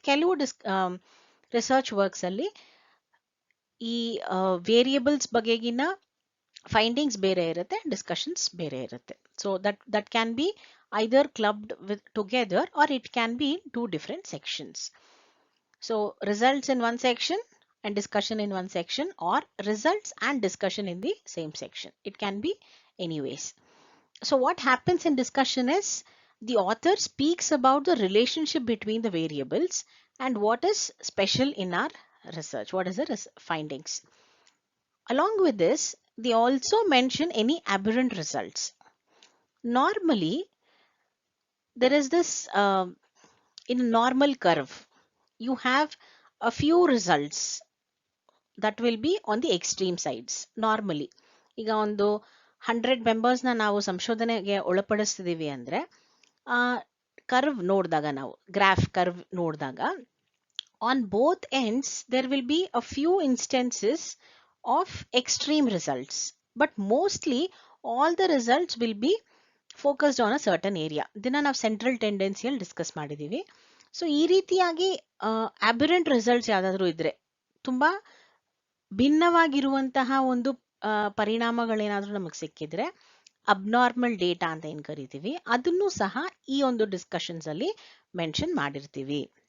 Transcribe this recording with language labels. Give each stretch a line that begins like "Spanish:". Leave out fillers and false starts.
Kannada: ಕೆಲವು research works ಅಲ್ಲಿ ಈ ವೇರಿಯಬಲ್ಸ್ ಬಗೆಗಿನ ಫೈಂಡಿಂಗ್ಸ್ ಬೇರೆ ಇರುತ್ತೆ, ಡಿಸ್ಕಷನ್ಸ್ ಬೇರೆ ಇರುತ್ತೆ.
English: So that can be either clubbed with together or it can be in 2 different sections. So results in one section and discussion in one section, or results and discussion in the same section. It can be anyways. So what happens in discussion is the author speaks about the relationship between the variables and what is special in our research, what is the findings. Along with this, they also mention any aberrant results. Normally there is this in a normal curve you have a few results that will be on the extreme sides. Normally
Kannada: ಈಗ ಒಂದು 100 ಮೆಂಬರ್ಸ್ನ ನಾವು ಸಂಶೋಧನೆಗೆ ಒಳಪಡಿಸ್ತಿದೀವಿ ಅಂದ್ರೆ curve ನೋಡಿದಾಗ,
English: ನಾವು graph curve ನೋಡಿದಾಗ on both ends there will be a few instances of extreme results, but mostly all the results will be focused on a certain area.
Kannada: ಇದನ್ನ ನಾವು ಸೆಂಟ್ರಲ್ ಟೆಂಡೆನ್ಸಿಯಲ್ಲಿ ಡಿಸ್ಕಸ್ ಮಾಡಿದೀವಿ. ಸೊ ಈ ರೀತಿಯಾಗಿ ಅಬರೆಂಟ್ ರಿಸಲ್ಟ್ಸ್ ಯಾವ್ದಾದ್ರು ಇದ್ರೆ, ತುಂಬಾ ಭಿನ್ನವಾಗಿರುವಂತಹ ಒಂದು ಪರಿಣಾಮಗಳೇನಾದ್ರೂ ನಮಗೆ ಸಿಕ್ಕಿದ್ರೆ, ಅಬ್ನಾರ್ಮಲ್ ಡೇಟಾ ಅಂತ ಏನ್ ಕರಿತೀವಿ, ಅದನ್ನು ಸಹ ಈ ಒಂದು ಡಿಸ್ಕಷನ್ಸ್ ಅಲ್ಲಿ ಮೆನ್ಷನ್ ಮಾಡಿರ್ತೀವಿ.